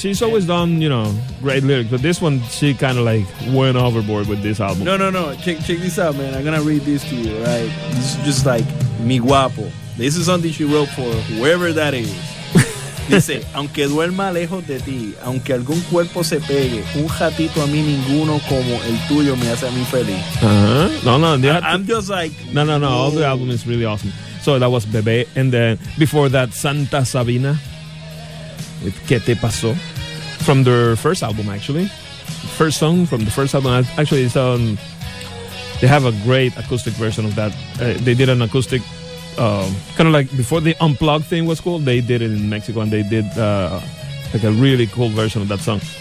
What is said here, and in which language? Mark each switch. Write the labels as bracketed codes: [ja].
[en] She's always done, you know, great lyrics, but this one, she kind of like went overboard with this album. No. Check this out, man. I'm gonna read this to you, right? This is just like Mi Guapo. This is something she wrote for whoever that is. [es] Dice, aunque duerma lejos de ti, aunque algún cuerpo se pegue, un ratito a mí ninguno como el tuyo me hace a mí feliz. [en] All the album is really awesome. So that was Bebe, and then before that, Santa Sabina with Que Te Pasó. From their first album, actually. First song from the first album. Actually, it's on. They have a great acoustic version of that. They did an acoustic, kind of like before the unplugged thing was cool, they did it in Mexico, and they did like a really cool version of that song.